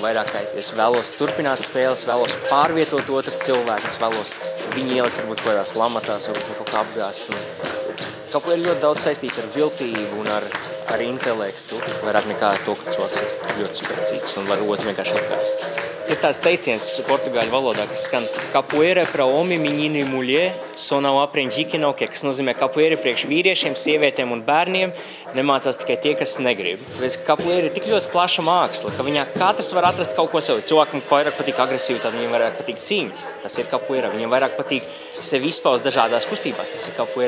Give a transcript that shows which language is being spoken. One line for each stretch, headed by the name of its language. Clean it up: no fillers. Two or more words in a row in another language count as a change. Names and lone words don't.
Latvian: Vairāk kā es vēlos turpināt spēles, vēlos pārvietot otru cilvēku, es vēlos viņu ielikt varbūt kaut kādās lamatās, varbūt kaut kā apgāst. Capoeira ļoti daudz saistīta ar viltību un ar intelektu, vairāk nekā to, ka cilvēks ir ļoti spēcīgs un var otru vienkārši apgāst. Ir tāds teiciens portugāļu valodā, kas skan
Portuguese: Capoeira para homem, menino e mulher, só não aprendi que não quer,
Latvian: kas nozīmē Capoeira priekš vīriešiem, sievietēm un bērniem, nemācās tikai tie, kas negrib. Tāpēc Capoeira ir tik ļoti plaša māksla, ka viņā katrs var atrast kaut ko sev. Cilvēkam vairāk patīk agresīvi, tad viņam vairāk patīk cīņa. Tas ir Capoeira. Viņam vairāk patīk sevi izpaust dažādās kustībās. Tas ir Capoeira.